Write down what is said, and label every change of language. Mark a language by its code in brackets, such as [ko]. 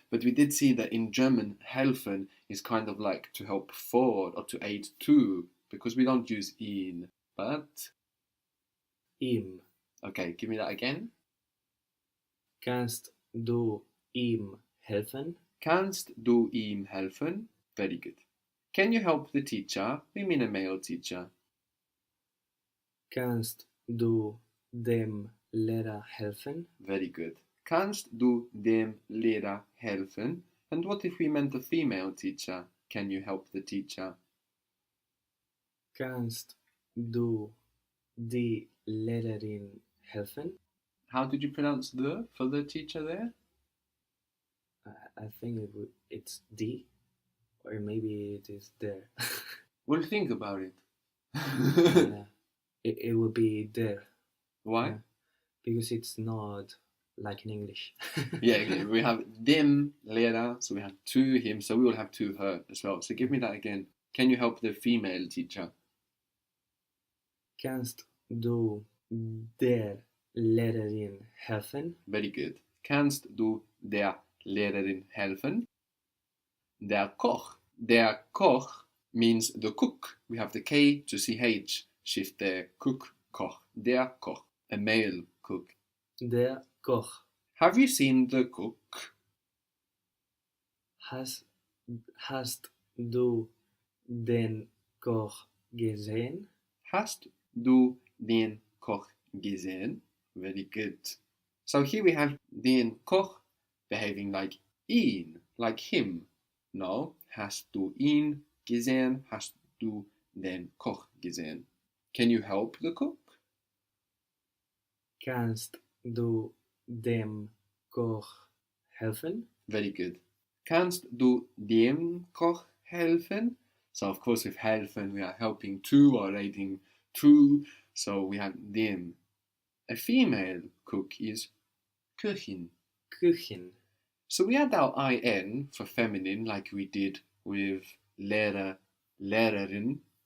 [en] But we did see that in German, helfen is kind of like to help forward or to aid to, because we don't use ihn. But, [de] Ihm. [en] okay, give me that again. [de] Kannst du ihm helfen? Kannst du ihm helfen? [en] Very good. Can you help the teacher? We mean a male teacher. [de] Kannst du dem Lehrer helfen? [en] Very good. [de] Kannst du dem Lehrer helfen? [en] And what if we meant a female teacher? Can you help the teacher? [de] Kannst du die Lehrerin helfen? [en] How did you pronounce the for the teacher there? I think it's die, or maybe it is there. Well, think about it. Yeah, it would be there. Why? Yeah, because it's not like in English. Yeah, we have [de] dem Lehrer, [en] so we have to him, so we will have to her as well. So give me that again. Can you help the female teacher? [de] Kannst du der Lehrerin helfen? [en] Very good. [de] Kannst du der Lehrerin helfen? Der Koch. Der Koch [en] means the cook. We have the K to CH. Shift the cook, Koch. [de] Der Koch. [en] A male cook. [de] Der Koch. [en] Have you seen the cook? [de] Hast du den Koch gesehen? Hast du den Koch gesehen? [en] Very good. So here we have [de] den Koch [en] behaving like ihn, like him. [de] No, hast du ihn gesehen? Hast du den Koch gesehen? [en] Can you help the cook? [de] Kannst du dem Koch helfen? [en] Very good. [de] Kannst du dem Koch helfen? [en] So of course with helfen we are helping to or aiding to. So we have dem. A female cook is Köchin. [de] Küchen. [en] So we add our in for feminine like we did with Lehrer, Lehrerin.